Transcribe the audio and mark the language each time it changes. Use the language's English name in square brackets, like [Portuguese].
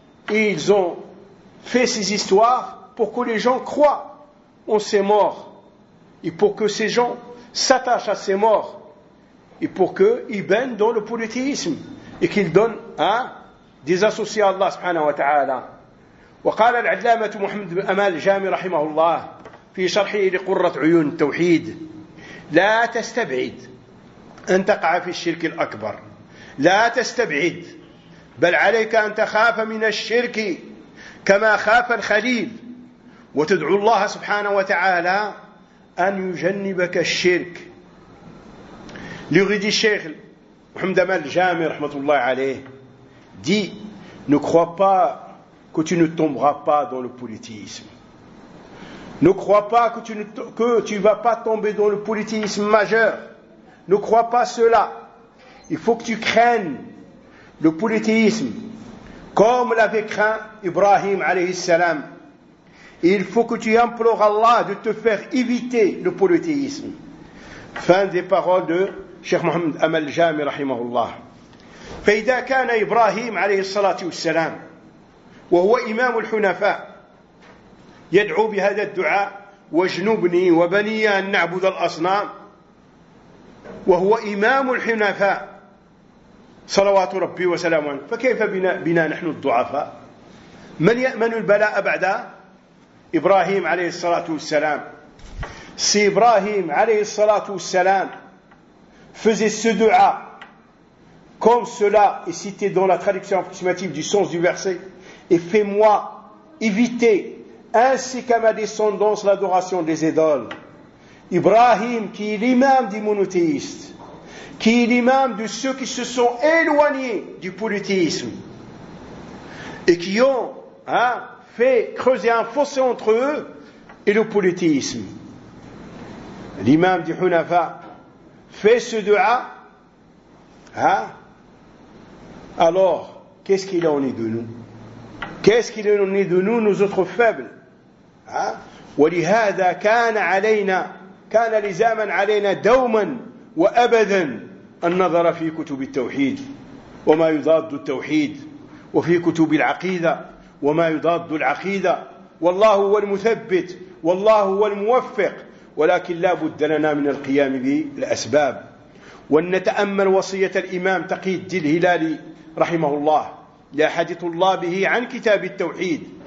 [French] Et ils ont fait ces histoires pour que les gens croient en ces morts et pour que ces gens s'attachent à ces morts. Et pour qu'ils baignent dans le polythéisme et qu'ils donnent des associés à Allah subhanahu wa ta'ala. [Arabic] وقال العلامة محمد بن أمال الجامي رحمه الله في شرحه لقرة عيون التوحيد لا تستبعد أن تقع في الشرك الأكبر لا تستبعد بل عليك أن تخاف من الشرك كما خاف الخليل وتدعو الله سبحانه وتعالى أن يجنبك الشرك [French] L'érudit Cheikh Mohamed Amal Jami, rahmatullah alayh, dit, ne crois pas que tu ne tomberas pas dans le polythéisme. Ne crois pas que tu vas pas tomber dans le polythéisme majeur. Ne crois pas cela. Il faut que tu craignes le polythéisme, comme l'avait craint Ibrahim alayhi salam. Il faut que tu implores Allah de te faire éviter le polythéisme. Fin des paroles de Cheikh Mohamed Amal Jami, rahimahullah. [Arabic] فإذا كان إبراهيم عليه الصلاة والسلام وهو إمام الحنفاء يدعو بهذا الدعاء واجنبني وبني أن نعبد الأصنام وهو إمام الحنفاء صلوات ربي وسلامه عليه فكيف بنا نحن الضعفاء من يأمن البلاء بعد إبراهيم عليه الصلاة والسلام سي إبراهيم عليه الصلاة والسلام فزي الدعاء [French] comme cela est cité dans la traduction approximative du sens du verset, et fais-moi éviter, ainsi qu'à ma descendance, l'adoration des idoles. Ibrahim, qui est l'imam des monothéistes, qui est l'imam de ceux qui se sont éloignés du polythéisme, et qui ont fait creuser un fossé entre eux et le polythéisme. L'imam du Hunafa fait ce dua, Alors, qu'est-ce qu'il en est de nous? Qu'est-ce qu'il en est de nous, nos autres faibles? [Arabic] وَلِهَذَا كَانَ لِزَامًا عَلَيْنَا دَوْمًا وَأَبَدًا النَّظَرَ فِي كُتُبِ التَّوْحِيدِ وَمَا يُضَادُ التَّوْحِيدِ وَفِي كُتُبِ الْعَقِيدَةِ وَمَا يُضَادُ الْعَقِيدَةِ وَاللَّهُ هُوَ الْمُثَبِّتِ وَاللَّهُ هُوَ الْمُوَفِّقِ وَلَكِنْ لَا بُدَّ لَنَا مِنَ الْقِيَامِ بِالْأَسْبَابِ وأن نتأمل وصية الإمام تقي الدين الهلالي رحمه الله لأحد طلابه عن كتاب التوحيد